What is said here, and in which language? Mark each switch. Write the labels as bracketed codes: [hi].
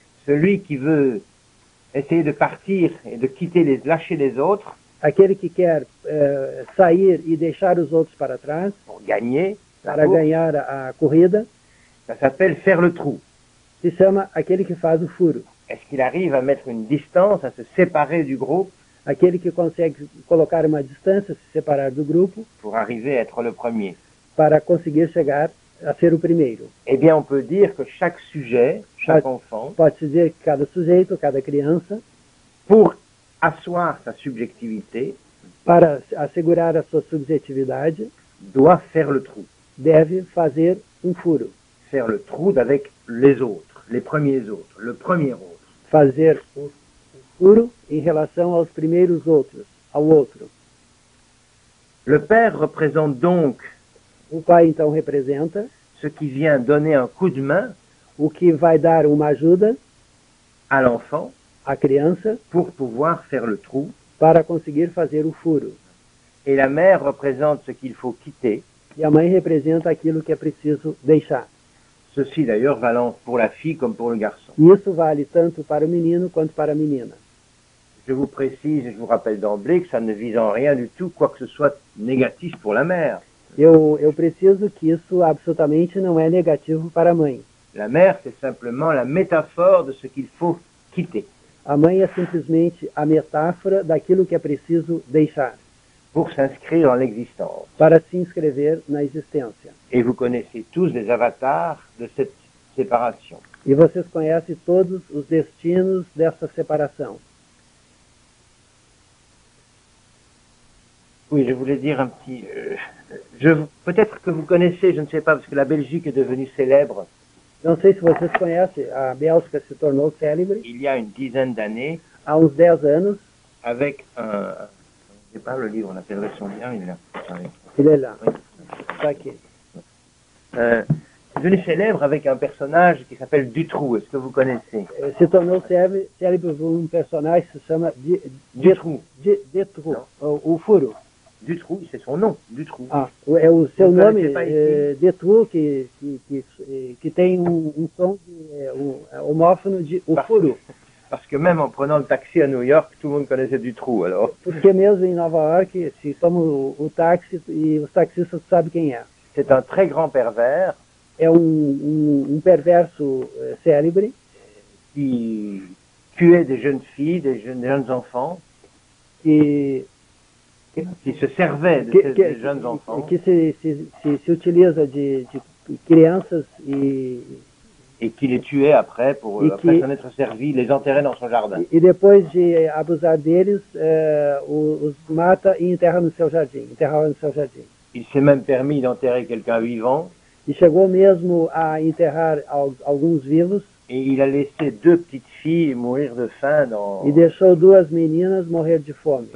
[fr] Celui qui veut essayer de partir et de lâcher les autres [pt] Aquele que quer sair e deixar os outros para trás, [fr] pour gagner, [pt] para ganhar a corrida, [fr] ça s'appelle faire le trou. [pt] se chama aquele que faz o furo. [fr] Est-ce qu'il arrive à mettre une distance, à se séparer du groupe [pt] Aquele que consegue colocar uma distância, se separar do grupo, [fr] pour arriver à être le premier? [pt] para conseguir chegar a ser o primeiro. [fr] Eh bien, on peut dire que chaque sujet, chaque enfant, [pt] Pode-se dizer que cada sujeito, cada criança, [fr] pour asseoir sa subjectivité, [pt] para assegurar a sua subjetividade, [fr] doit faire le trou. [pt] deve fazer um furo. [fr] Faire le trou avec les autres, les premiers autres, le premier autre. [pt] fazer o furo em relação aos primeiros outros, ao outro. [fr] Le père représente donc [pt] O pai então representa [fr] ce qui vient donner un coup de main [pt] o que vai dar uma ajuda [fr] à l'enfant [pt] à criança [fr] pour pouvoir faire le trou. [pt] para conseguir fazer o furo. [fr] Et la mère représente ce qu'il faut quitter. [pt] E a mãe representa aquilo que é preciso deixar. [fr] Ceci d'ailleurs valant pour la fille comme pour le garçon. [pt] E isso vale tanto para o menino quanto para a menina. [fr] Je vous précise et je vous rappelle d'emblée que ça ne vise en rien du tout quoi que ce soit négatif pour la mère. [pt] Eu preciso que isso absolutamente não é negativo para a mãe. [fr] La mère, c'est simplement la métaphore de ce qu'il faut quitter [pt] A mãe é simplesmente a metáfora daquilo que é preciso deixar [fr] pour s'inscrire dans l'existence. [pt] para se inscrever na existência. [fr] Et vous connaissez tous les avatars de cette séparation. [pt] E vocês conhecem todos os destinos dessa separação. [fr] Oui, je voulais dire un petit... peut-être que vous connaissez, je ne sais pas, parce que la Belgique est devenue célèbre [pt] Não sei se vocês conhecem, a Bélgica se tornou célebre [fr] il y a une dizaine d'années [pt] há uns 10 anos. [fr] avec un... Je ne sais pas le livre, on appellerait son lien, il est là. Attendez. [pt] Ele é lá, [fr] Oui. [pt] está aqui. [fr] Devenu célèbre avec un personnage qui s'appelle Dutroux. Est-ce que vous connaissez? [pt] Se tornou célebre por um personagem que se chama [fr] Dutroux. [pt] Dutroux, o furo. [fr] Dutroux, c'est son nom, Dutroux. [pt] Ah, é o seu Não nome, conhece país, Dutroux, que tem um som homófono de o furo. [fr] Parce que même en prenant le taxi à New York, tout le monde connaissait Dutroux, alors. [pt] Porque mesmo em Nova York, se toma o táxi e os taxistas sabem quem é. [fr] C'est un très grand pervers [pt] É um perverso célebre [fr] qui tuait des jeunes filles, des jeunes enfants, [pt] que [fr] qui se servait de ces jeunes enfants [pt] que se utiliza de crianças [fr] et qui les tuait après pour, Et après qui- s'en être servi, les enterrait dans son jardin. [pt] e depois de abusar deles, os mata e enterrava no seu jardim. [fr] Il s'est même permis d'enterrer quelqu'un vivant [pt] E chegou mesmo a enterrar alguns vivos [fr] et il a laissé deux petites filles mourir de faim [pt] e deixou duas meninas morrer de fome